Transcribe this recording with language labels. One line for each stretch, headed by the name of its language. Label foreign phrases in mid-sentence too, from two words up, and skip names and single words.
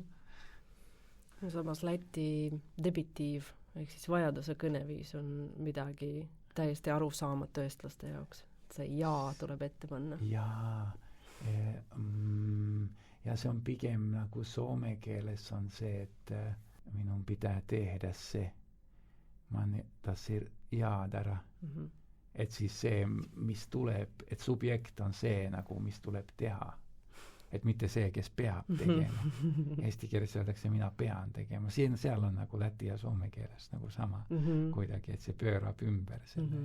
Estonian: No samas Läti debitiiv, ehk siis vajaduse kõneviis on midagi täiesti arusaamatu eestlaste jaoks. See jaa tuleb ette panna. Jaa. Ja se on pigem nagu soome keeles on see, et
Finnish: minun pitää tehdä se.
Latvian: Mä tasir jaadara.
Estonian: Et siis see, mis tuleb, et subjekt on see, nagu mis tuleb teha. Et mitte see, kes peab tegema. Eesti keeles öeldakse, mina pean tegema. Seal on nagu läti ja soome keeles nagu sama kuidagi, et see pöörab ümber selle.